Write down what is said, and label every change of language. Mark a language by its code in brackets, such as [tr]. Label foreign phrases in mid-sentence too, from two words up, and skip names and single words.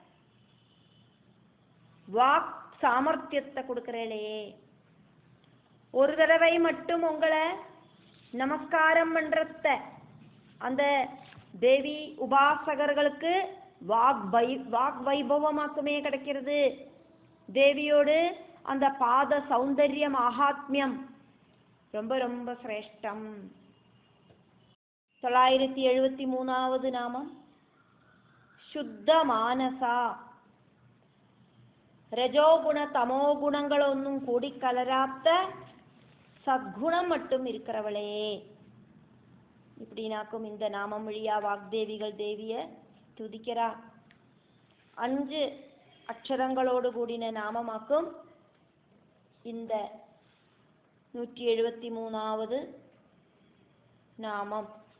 [ta] வாக் சாமர்த்தியத்தை கொடுக்கிறீங்களே, ஒரு தடவை மட்டும் உங்களை நமஸ்காரம் பண்றத அந்த தேவி உபாசகர்களுக்கு வாக் வைபவமாக்குமே கிடைக்கிறது. தேவியோடு அந்த பாத சௌந்தர்யம் ஆகாத்மியம் ரொம்ப ரொம்ப சிரேஷ்டம். 973வது நாமம் சுத்த மானசா. [ml] രജോഗുണ തമോ ഗുണങ്ങളൊന്നും കൂടിക്കലരാത്ത [ta] சத்குணம் மட்டும் இருக்கிறவளே இப்படினாக்கும் இந்த நாமம் வழியா வாக்தேவிகள் தேவிய துதிக்கிறா. 5 அக்ஷரங்களோடு கூடின நாமமாக்கும் இந்த 173வது நாமம்.